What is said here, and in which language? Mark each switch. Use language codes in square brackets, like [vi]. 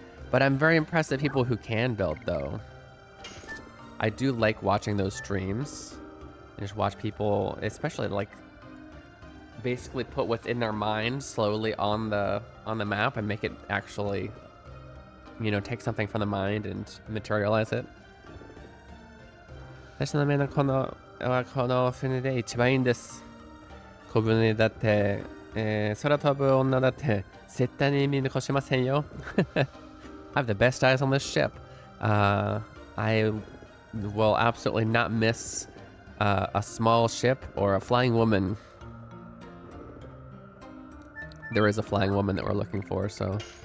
[en] But I'm very impressed at people who can build, though. I do like watching those streams. And just watch people, especially like, basically put what's in their mind slowly on the map and make it actually, you know, take something from the mind and materialize it. [ja] 私の目のこの船で一番いいんです。小舟だって、空飛ぶ女だって絶対に見残しませんよ。 [en] I have the best eyes on this ship. I will absolutely not miss a small ship or a flying woman. There is a flying woman that we're looking for, so.